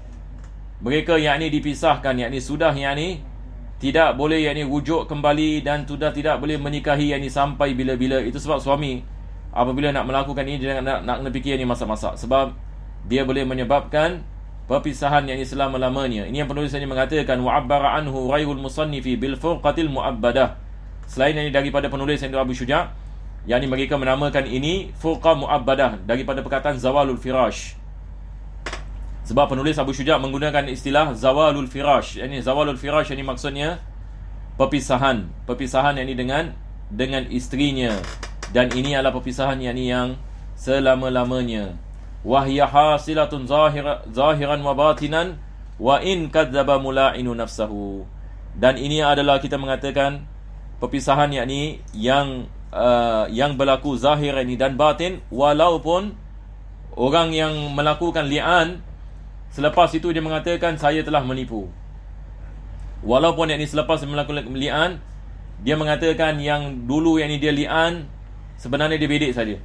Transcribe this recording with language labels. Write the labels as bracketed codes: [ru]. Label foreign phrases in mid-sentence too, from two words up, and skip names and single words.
[ms] Mereka dipisahkan, sudah tidak boleh rujuk kembali dan sudah tidak boleh menikahi sampai bila-bila. Itu sebab suami apabila nak melakukan ini dia nak fikir masak-masak, sebab dia boleh menyebabkan perpisahan selama-lamanya. Ini yang penulis mengatakan [ar] وعبر عنه غير المصنف بالفرقة المؤبدة. [ms] Selain daripada penulis Abu Syuja', mereka menamakan ini [ar] فرقة مؤبدة [ms] daripada perkataan [ar] زوال الفراش. [ms] Sebab penulis Abu Syuja' menggunakan istilah [ar] زوال الفراش. زوال الفراش [ms] maksudnya perpisahan dengan isterinya, dan ini adalah perpisahan yang selama-lamanya. [ar] وهي حاصلة ظاهرا وباطنا وإن كذب الملاعن نفسه. [ms] Dan ini adalah kita mengatakan perpisahan yang berlaku zahir dan batin, walaupun orang yang melakukan li'an selepas itu dia mengatakan saya telah menipu. Walaupun selepas melakukan li'an dia mengatakan yang dulu dia li'an sebenarnya dia bedek saja.